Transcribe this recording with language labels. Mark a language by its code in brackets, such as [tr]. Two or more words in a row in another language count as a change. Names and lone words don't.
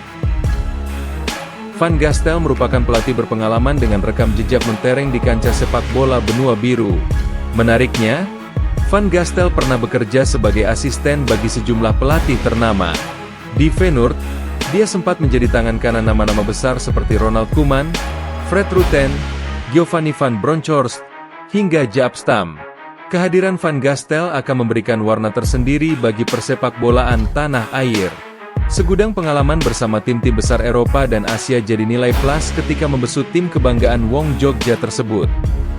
[id] Van Gastel merupakan pelatih berpengalaman dengan rekam jejak mentereng di kancah sepak bola benua biru. Menariknya, Van Gastel pernah bekerja sebagai asisten bagi sejumlah pelatih ternama. Di Feyenoord, dia sempat menjadi tangan kanan nama-nama besar seperti Ronald Koeman, Fred Rutten, Giovanni van Bronckhorst, hingga Jaap Stam. Kehadiran Van Gastel akan memberikan warna tersendiri bagi persepak bolaan tanah air. Segudang pengalaman bersama tim-tim besar Eropa dan Asia jadi nilai plus ketika membesut tim kebanggaan Wong Jogja tersebut.